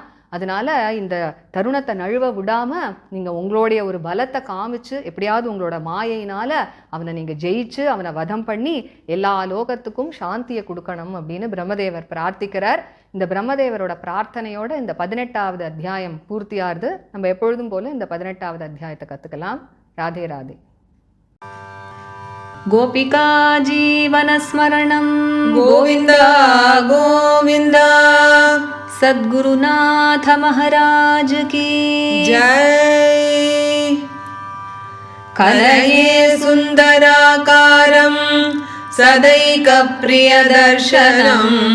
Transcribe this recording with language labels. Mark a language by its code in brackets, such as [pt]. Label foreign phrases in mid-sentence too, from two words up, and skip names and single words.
[ta] அதனால் இந்த தருணத்தை நழுவ விடாமல் நீங்கள் உங்களுடைய ஒரு பலத்தை காமிச்சு எப்படியாவது உங்களோட மாயையினால் அவனை நீங்கள் ஜெயிச்சு அவனை வதம் பண்ணி எல்லா லோகத்துக்கும் சாந்தியை கொடுக்கணும் அப்படின்னு பிரம்மதேவர் பிரார்த்திக்கிறார். இந்த பிரம்மதேவரோட பிரார்த்தனையோட இந்த 18வது அத்தியாயம் பூர்த்தியாகுது. நம்ம எப்பொழுதும் போல இந்த 18வது அத்தியாயத்தை கற்றுக்கலாம். ராதே ராதே. [sa] गोपिका जीवनस्मरणं गोविन्द गोविन्द। [hi] सद्गुरुनाथ महाराज की जय। [sa] कलये सुन्दराकारं सदैकप्रियदर्शनम्